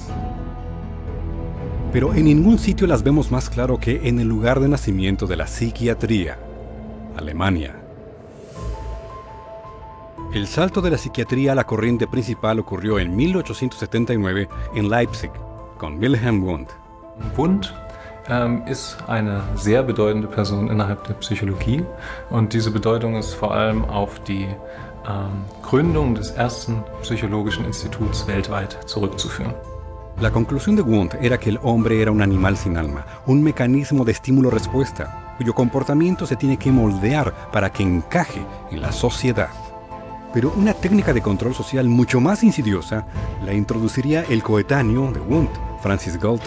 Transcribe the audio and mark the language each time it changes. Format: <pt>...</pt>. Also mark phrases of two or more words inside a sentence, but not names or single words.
<es>Pero en ningún sitio las vemos más claro que en el lugar de nacimiento de la psiquiatría, Alemania. El salto de la psiquiatría a la corriente principal ocurrió en 1879 en Leipzig con Wilhelm Wundt.</es> <de>Wundt ist eine sehr bedeutende Person innerhalb der Psychologie und diese Bedeutung ist vor allem auf die Gründung des ersten psychologischen Instituts weltweit zurückzuführen.</de> <es>La conclusión de Wundt era que el hombre era un animal sin alma, un mecanismo de estímulo-respuesta, cuyo comportamiento se tiene que moldear para que encaje en la sociedad. Pero una técnica de control social mucho más insidiosa la introduciría el coetáneo de Wundt, Francis Galton.</es>